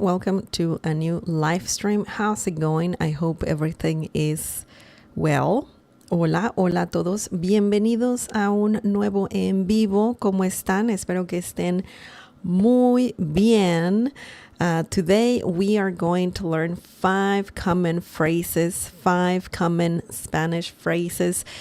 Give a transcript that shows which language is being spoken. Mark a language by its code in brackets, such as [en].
[en] Welcome to a new live stream. How's it going? I hope everything is well. [es] Hola a todos. Bienvenidos a un nuevo en vivo. ¿Cómo están? Espero que estén muy bien. [en] Today we are going to learn 5 common phrases, 5 common Spanish phrases.